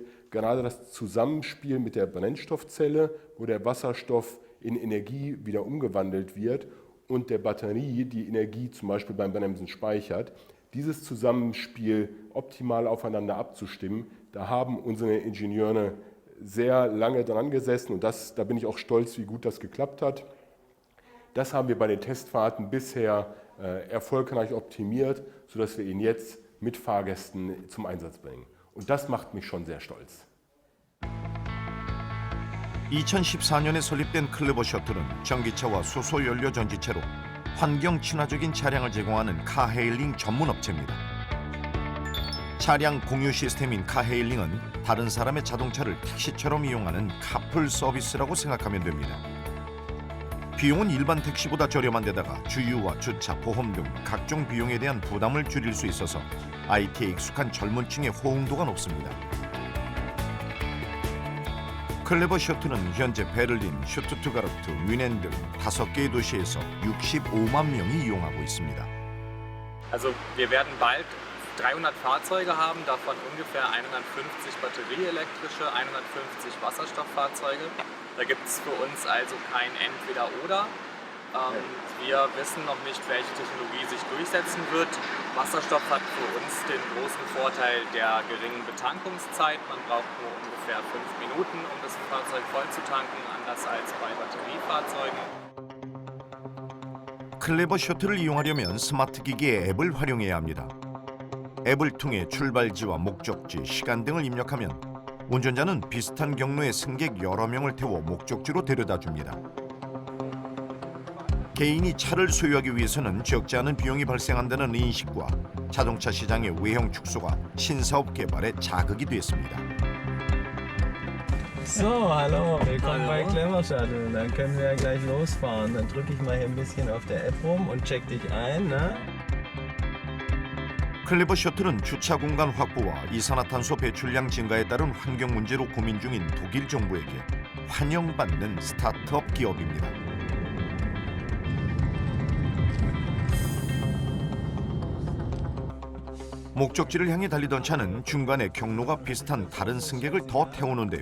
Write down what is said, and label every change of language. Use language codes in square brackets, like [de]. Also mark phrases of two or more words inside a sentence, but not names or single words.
[de] Gerade das Zusammenspiel mit der Brennstoffzelle, wo der Wasserstoff in Energie wieder umgewandelt wird und der Batterie, die Energie zum Beispiel beim Bremsen speichert, dieses Zusammenspiel optimal aufeinander abzustimmen, da haben unsere Ingenieure sehr lange dran gesessen und da bin ich auch stolz, wie gut das geklappt hat. Das haben wir bei den Testfahrten bisher erfolgreich optimiert, sodass wir ihn jetzt mit Fahrgästen zum Einsatz bringen. Und das macht mich schon sehr stolz. [ko] 2014년에 설립된 클레버 셔틀은 전기차와 수소 연료 전지체로 환경 친화적인 차량을 제공하는 카헤일링 전문 업체입니다. 차량 공유 시스템인 카헤일링은 다른 사람의 자동차를 택시처럼 이용하는 카풀 서비스라고 생각하면 됩니다. 비용은 일반 택시보다 저렴한 데다가 주유와 주차, 보험 등 각종 비용에 대한 부담을 줄일 수 있어서 IT에 익숙한 젊은 층의 호응도가 높습니다. 클레버 셔틀은 현재 베를린, 슈투트가르트, 뮌헨 등 5개의 도시에서 65만 명이 이용하고 있습니다. [de] Also wir werden bald 300 Fahrzeuge haben, davon ungefähr 150 batterieelektrische, 150 Wasserstofffahrzeuge. Da gibt es für uns also kein Entweder-Oder. Wir wissen noch nicht, welche Technologie sich durchsetzen wird. Wasserstoff hat für uns den großen Vorteil der geringen Betankungszeit. Man braucht nur ungefähr 5 Minuten, um das Fahrzeug voll zu tanken, anders als bei Batteriefahrzeugen. [ko] 클레버 셔틀을 이용하려면 스마트 기기의 앱을 활용해야 합니다. 앱을 통해 출발지와 목적지, 시간 등을 입력하면 운전자는 비슷한 경로의 승객 여러 명을 태워 목적지로 데려다줍니다. 개인이 차를 소유하기 위해서는 적지 않은 비용이 발생한다는 인식과 자동차 시장의 외형 축소가 신사업 개발의 자극이 됐습니다. [de] So, hallo, willkommen bei Clever Shuttle. Dann können wir ja gleich losfahren. Dann drücke ich mal hier ein bisschen auf der App rum und check dich ein, ne? [ko] 클레버 셔틀은 주차 공간 확보와 이산화탄소 배출량 증가에 따른 환경 문제로 고민 중인 독일 정부에게 환영받는 스타트업 기업입니다. 목적지를 향해 달리던 차는 중간에 경로가 비슷한 다른 승객을 더 태우는데요.